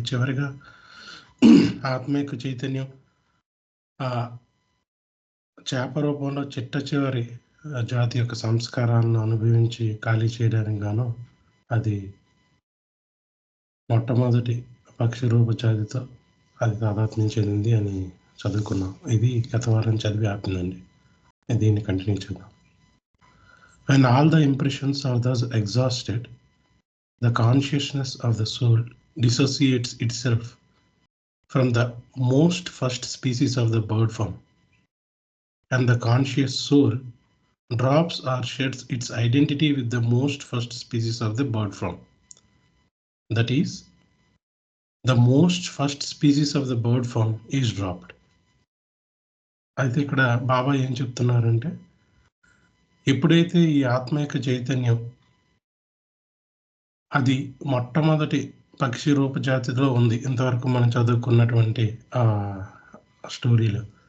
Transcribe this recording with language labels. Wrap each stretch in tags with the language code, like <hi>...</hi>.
<te>చివరిగా ఆత్మీయ చైతన్యం ఆ చేప రూపంలో చిట్ట చివరి జాతి యొక్క సంస్కారాలను అనుభవించి ఖాళీ చేయడానికి గాను అది మొట్టమొదటి పక్షి రూప జాతితో అది తాదాత్మ్యం చెందింది అని చదువుకున్నాం. ఇది గత వారం చదివి ఆపిందండి. దీన్ని కంటిన్యూ చేద్దాం.</te> <en>When all the impressions are thus exhausted, the consciousness of the soul dissociates itself from the most first species of the bird form, and the conscious soul drops or sheds its identity with the most first species of the bird form. That is, the most first species of the bird form is dropped.</en> <te>అయితే ఇక్కడ బాబా ఏం చెప్తున్నారంటే, ఎప్పుడైతే ఈ ఆత్మ యొక్క చైతన్యం అది మొట్టమొదటి పక్షి రూపజాతిలో ఉంది, ఇంతవరకు మనం చదువుకున్నటువంటి స్టోరీలో.</te>